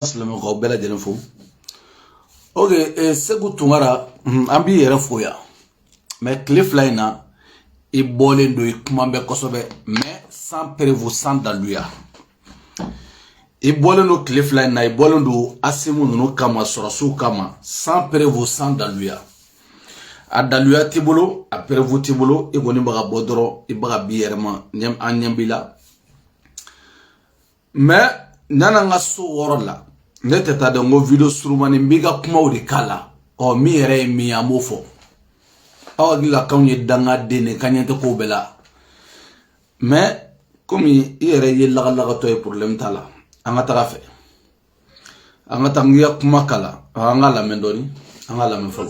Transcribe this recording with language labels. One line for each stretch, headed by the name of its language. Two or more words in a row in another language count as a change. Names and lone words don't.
Bambara: Silamɛ ko bɛɛ lajɛlen fo. Ok, Segu Tunkara an b'i yɛrɛ fo yan. Mais tile fila in na i bɔlen don i kuma bɛɛ kosɛbɛ mais
French: sans prévu sans
Bambara: daluya. I bɔlen don tile fila in na i bɔlen don Asimu ninnu kama sɔrɔsiw kama
French: sans prévu sans
Bambara: daluya. A daluya t'i bolo a prévu t'i bolo i kɔni bɛ ka bɔ dɔrɔn i bɛ ka b'i yɛrɛ ma an ɲɛ b'i la. Mais n'an ka so wɔɔrɔ la ne tɛ taa dɔn ko video surumani n b'i ka kumaw de k'a la min yɛrɛ ye min ye an b'o fɔ aw hakili la k'anw ye dangaden de k'an ɲɛ tɛ kow bɛɛ la mais komi i yɛrɛ ye lagalagatɔ ye problème t'a la an ka taga fɛ an ka taa n ka kuma k'a la an ka lamɛn dɔɔni an ka lamɛn fɔlɔ.